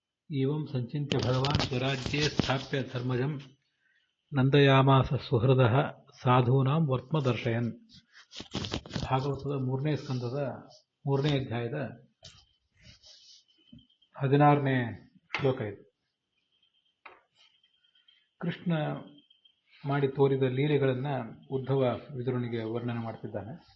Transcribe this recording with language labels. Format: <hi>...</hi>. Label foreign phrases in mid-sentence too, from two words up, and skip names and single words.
<sa>एवं संचिन्त्य भगवान् स्वराज्ये स्थाप्य धर्मजं ನಂದಯಾಮಾಸ ಸುಹೃದಃ ಸಾಧೂನಾಂ ವರ್ತ್ಮ ದರ್ಶಯನ್.</sa> <kn>ಭಾಗವತದ 3ನೇ ಸ್ಕಂದದ 3ನೇ ಅಧ್ಯಾಯದ 16ನೇ ಶ್ಲೋಕ ಇದು. ಕೃಷ್ಣ ಮಾಡಿ ತೋರಿದ ಲೀಲೆಗಳನ್ನು ಉದ್ಧವ ವಿದುರನಿಗೆ ವರ್ಣನೆ ಮಾಡ್ತಿದ್ದಾನೆ.</kn>